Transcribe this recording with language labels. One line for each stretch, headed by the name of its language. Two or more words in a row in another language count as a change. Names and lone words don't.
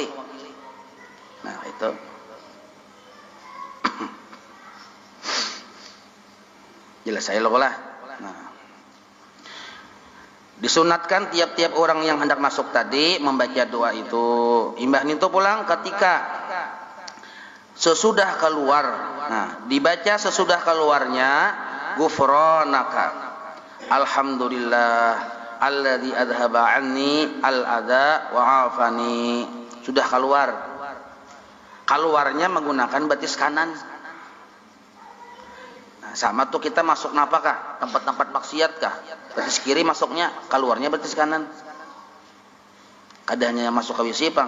Banjar: Nah, itu. Jelas saya lo lah. Nah. Disunatkan tiap-tiap orang yang hendak masuk tadi membaca doa itu. Imbah itu pulang ketika sesudah keluar. Nah, dibaca sesudah keluarnya ghufranaka.
Arabic: الحمد لله الذي أذهب عني الأذى وعافاني.
Banjar: Sudah keluar. Keluarnya menggunakan batis kanan. Nah, sama tuh kita masuk napakah? Tempat-tempat maksiat kah? Batis kiri masuknya, keluarnya batis kanan. Kadangnya masuk ke WC, Bang.